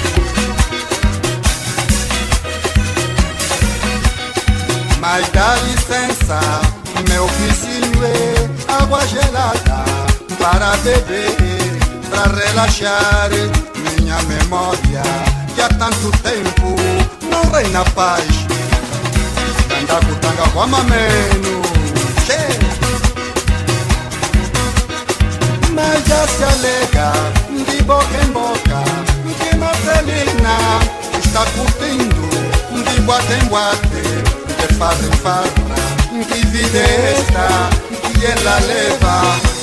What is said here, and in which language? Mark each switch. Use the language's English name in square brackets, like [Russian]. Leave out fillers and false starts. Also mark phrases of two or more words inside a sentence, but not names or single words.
[Portuguese] Mas dá licença, meu vizinho é água gelada para beber, para relaxar minha memória, que há tanto tempo não reina paz. [Tsonga] Tanga kutanga kwa mameno, [Portuguese] mas já se alega de boca em boca que Marcelina está curtindo de boate em boate, de farra em farra. Que vida é esta que ela leva?